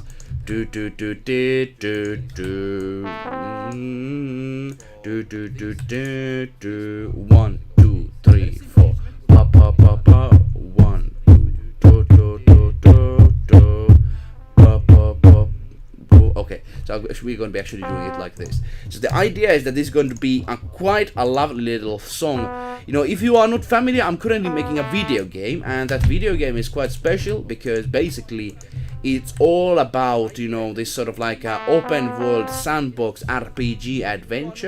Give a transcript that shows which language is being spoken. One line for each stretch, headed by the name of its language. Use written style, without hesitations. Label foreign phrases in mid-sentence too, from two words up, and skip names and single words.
English: Do 1, 2, 3, 4. Pa pa pa pa. 1, 2, do do do do. Pa pa pa. Okay, so we're going to be actually doing it like this. So the idea is that this is going to be quite a lovely little song. If you are not familiar, I'm currently making a video game, and that video game is quite special because basically it's all about, this sort of like a open world sandbox RPG adventure.